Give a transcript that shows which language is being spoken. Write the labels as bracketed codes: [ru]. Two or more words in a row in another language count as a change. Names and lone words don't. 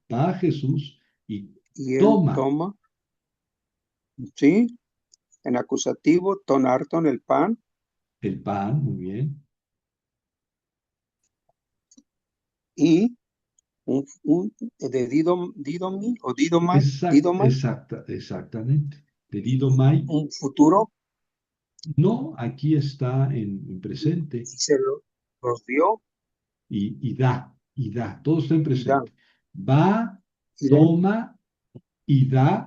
[es] Va Jesús y y él toma toma, sí, en acusativo, tonarton, el pan, el pan, muy bien. y de didomi o didomai, didomai, Exactamente. Pedido Mai. un futuro, No, aquí está en presente y los dio y da, todo está en y dan, presente. Va, y den toma y da